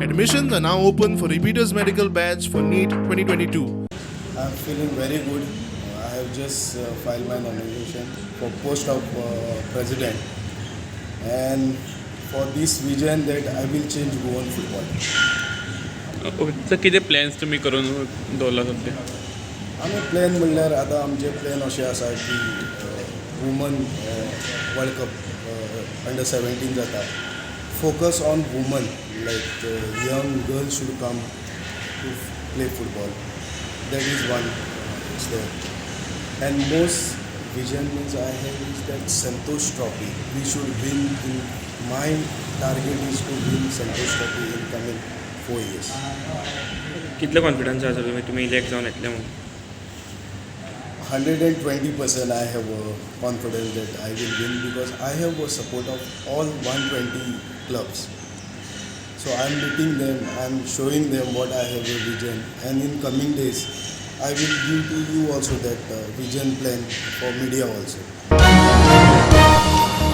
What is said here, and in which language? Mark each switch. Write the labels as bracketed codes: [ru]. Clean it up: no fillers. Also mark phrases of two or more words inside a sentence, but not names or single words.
[en] Admissions are now open for repeaters medical batch for NEET 2022. I'm feeling very good. I have just filed my nomination for post of president, and for this vision that I will change Goan football. [kok] तर कितें प्लॅन्स तुमी करून दवरला सध्या? आमी प्लॅन म्हणल्यार आतां आमचे प्लॅन अशें आसा की [en] women world cup under 17 [kok] जाता. [en] focus on women, like young girls should come to play football. That is one is there. And most vision means I have is that Santosh Trophy. We should win. My target is to win Santosh Trophy in coming 4 years. [kok] कितलं कॉन्फिडन्स आसा तुम्ही इलेक्ट जावन येतले म्हणून? [en] 120% I have confidence that I will win because I have a support of all 120 clubs. So I am meeting them, I am showing them what I have a vision, and in coming days I will give to you also that vision plan for media also.